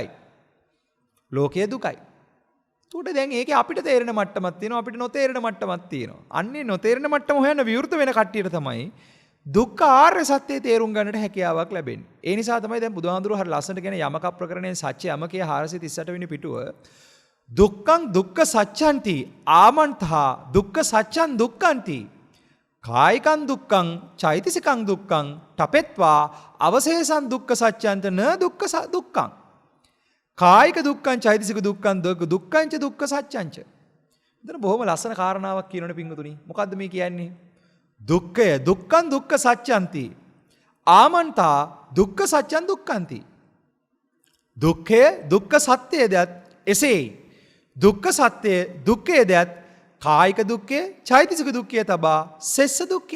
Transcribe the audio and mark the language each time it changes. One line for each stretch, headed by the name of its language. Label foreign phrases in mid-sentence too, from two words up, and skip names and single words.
Sinhala: ලෝකයේ දුකයි. උඩ දැන් ඒකේ අපිට තේරෙන මට්ටමක් තියෙනවා අපිට නොතේරෙන මට්ටමක් තියෙනවා. අන්නේ නොතේරෙන මට්ටම හොයන්න විවෘත වෙන කට්ටියට තමයි දුක්ඛ ආර්ය සත්‍යය තේරුම් ගන්නට හැකියාවක් ලැබෙන්නේ. ඒ නිසා තමයි දැන් බුදුහාඳුරුවෝ හරි ලස්සනට කියන යමක ප්‍රකරණයේ සත්‍ය යමකයේ 438 වෙනි පිටුව
Pali: දුක්ඛං දුක්ඛ සත්‍යන්ති ආමන්තහා දුක්ඛ සත්‍යං දුක්ඛන්ති කායිකං දුක්ඛං චෛතසිකං දුක්ඛං තපෙත්වා අවශේෂං දුක්ඛ සත්‍යන්ත න දුක්ඛ දුක්ඛං කායික දුක්ඛං චෛතසික දුක්ඛං දුක්ඛං ච දුක්ඛ සත්‍යං ච.
Sinhala: එතන බොහොම ලස්සන කාරණාවක් කියනවනේ පිංගුතුනි. මොකද්ද මේ කියන්නේ?
Pali: දුක්ඛය දුක්ඛං දුක්ඛ සත්‍යන්ති ආමන්තා දුක්ඛ සත්‍යං දුක්ඛන්ති.
Sinhala: දුක්ඛය දුක්ඛ සත්‍යයේද එසේයි. දුක්ඛ සත්‍යය දුක්ඛයේද කායික දුක්ඛය චෛතසික දුක්ඛය තබා සෙස්ස දුක්ඛය.